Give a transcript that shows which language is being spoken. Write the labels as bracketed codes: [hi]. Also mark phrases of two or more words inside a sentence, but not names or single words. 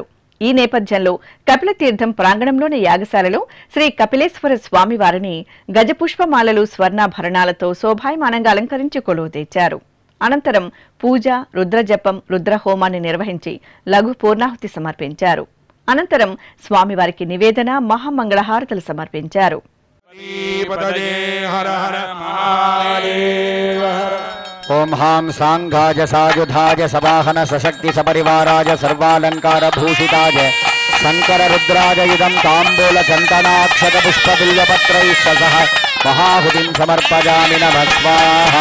[te] ఈ నేపథ్యంలో కపిల తీర్థం ప్రాంగణంలోని యాగశాలలో శ్రీ కపిలేశ్వర స్వామి వారిని గజపుష్పమాలలు, స్వర్ణాభరణాలతో శోభాయమానంగా అలంకరించి కొలువు తెచ్చారు. అనంతరం పూజ, రుద్రజపం, రుద్రహోమాన్ని నిర్వహించి లఘు పూర్ణాహుతి సమర్పించారు. అనంతరం స్వామివారికి నివేదన, మహామంగళహారతులు సమర్పించారు. [sa] हर हर महादेव। ओम हां सांघाज सायुधाज सवाहन सशक्ति सपरिवाराज सर्वालंकार भूषिताज शंकर रुद्राज इदं तांबूल चंदनाक्षत पुष्प बिल्वपत्रैः सह महाहुतिं समर्पयामि नमः स्वाहा।